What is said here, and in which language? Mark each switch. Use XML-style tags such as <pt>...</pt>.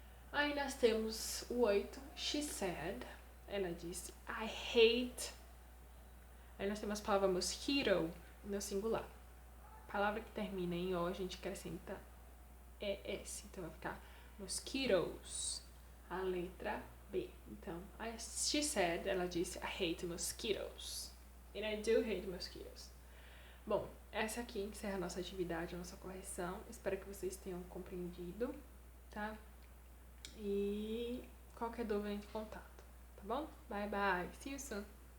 <pt>Aí nós temos o 8,</pt> <en>she said,</en> <pt>ela disse,</pt> <en>I hate.</en> <pt>Aí nós temos a palavra mosquito no singular. Palavra que termina em O, a gente acrescenta ES. Então vai ficar mosquitoes. A letra B.</pt> <en>Então, she said,</en> <pt>ela disse,</pt> <en>I hate mosquitoes. And I do hate mosquitoes.</en> <pt>Bom, essa aqui encerra a nossa atividade, a nossa correção. Espero que vocês tenham compreendido, tá? E qualquer dúvida, entre em contato, tá bom?</pt> <en>Bye, bye. See you soon.</en>